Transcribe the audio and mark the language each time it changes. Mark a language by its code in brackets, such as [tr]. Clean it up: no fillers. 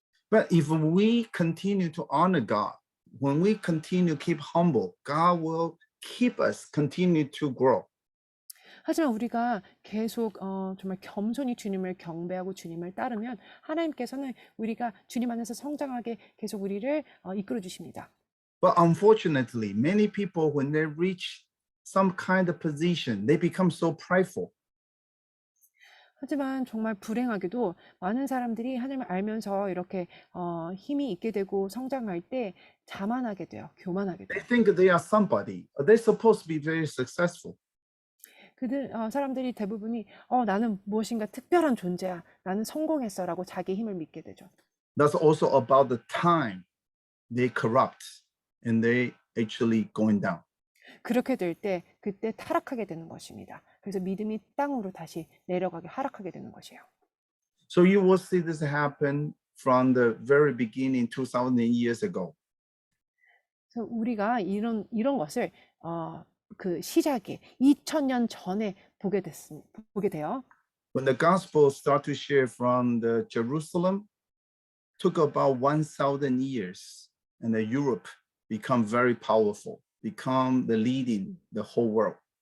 [en] But if we continue to honor God, when we continue to keep humble, God will keep us continue to grow. [ko] 하지만 우리가 계속 정말 겸손히 주님을 경배하고 주님을 따르면 하나님께서는 우리가 주님 안에서 성장하게 계속 우리를 이끌어 주십니다. [en] But unfortunately, many people, when they reach some kind of position, they become so prideful. [ko] 하지만 정말 불행하게도 많은 사람들이 하나님을 알면서 이렇게 힘이 있게 되고 성장할 때 자만하게 돼요. 교만하게 [en] They [ko] 돼요. [en] think they are somebody. They're supposed to be very successful. [ko] 사람들이 대부분이 나는 무엇인가 특별한 존재야. 나는 성공했어라고 자기 힘을 믿게 되죠. [en] That's also about the time they corrupt and they actually going down. [ko] 그렇게 될 때 그때 타락하게 되는 것입니다. 그래서 믿음이 땅으로 다시 내려가게 하락하게 되는 것이에요. [en] So you will see this happen from the very beginning 2000 years ago. [ko] 그래서 우리가 이런 것을 그 시작이 2000년 전에 보게 돼요. [en] When the gospel started to share from the Jerusalem, took about 1000 years, and the Europe become very powerful, become the leading the whole world.